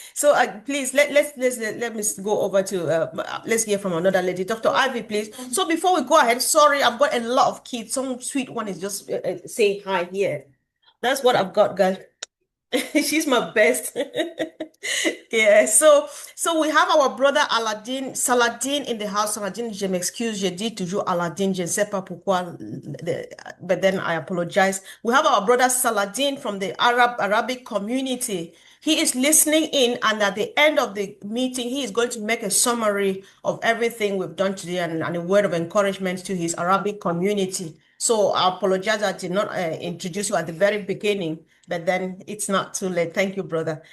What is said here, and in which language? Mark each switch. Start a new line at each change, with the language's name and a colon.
English: So, please let me go over to let's hear from another lady, Dr. Ivy, please. So, before we go ahead, sorry, I've got a lot of kids. Some sweet one is just saying hi here. That's what I've got, guys. She's my best. Yeah, so we have our brother Saladin in the house.
French: Saladin, je m'excuse, je dis toujours Aladdin, je ne sais pas pourquoi,
English: but then I apologize. We have our brother Saladin from the Arabic community. He is listening in, and at the end of the meeting, he is going to make a summary of everything we've done today and a word of encouragement to his Arabic community. So I apologize I did not introduce you at the very beginning, but then it's not too late. Thank you, brother.